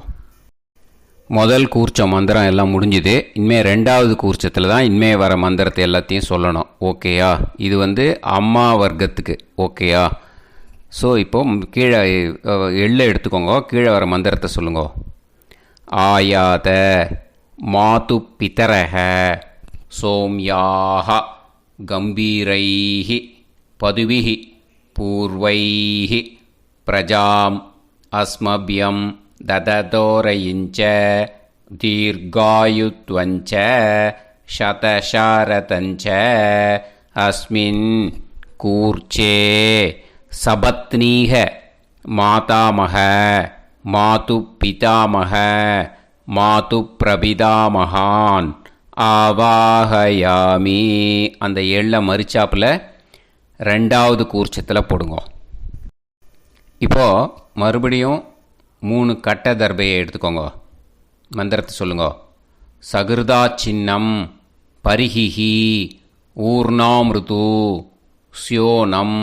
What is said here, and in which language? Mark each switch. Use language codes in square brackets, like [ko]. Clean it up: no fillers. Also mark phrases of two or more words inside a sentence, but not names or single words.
[ta] முதல் கூர்ச்சம் மந்திரம் எல்லாம் முடிஞ்சுது. இனிமேல் 2வது கூர்ச்சத்தில் தான் இனிமேல் வர மந்திரத்தை எல்லாத்தையும் சொல்லணும். ஓகேயா? இது அம்மா வர்க்கத்துக்கு. ஓகேயா? ஸோ இப்போது கீழே எள்ளை எடுத்துக்கோங்க. கீழே வர மந்திரத்தை சொல்லுங்க. [sa] ஆயாத मातुपितरः सौम्याः गम्भीरैः पदुभिः पूर्वैः प्रजाम् अस्मभ्यं ददतोरयिञ्च दीर्घायुत्वञ्च शतशारतञ्च अस्मिन् कूर्चे सपत्नीः मातामह मातुपितामह मातुप्रपितामहान् ஆவாஹயாமி. [ta] அந்த எள்ளை மரிச்சாப்பில் ரெண்டாவது கூர்ச்சத்தில் போடுங்க. இப்போது மறுபடியும் 3 கட்ட தர்பையை எடுத்துக்கோங்க. மந்திரத்தை சொல்லுங்க. [sa] सकृदा छिन्नं बर्हिः ऊर्णाम्रदु स्योनम्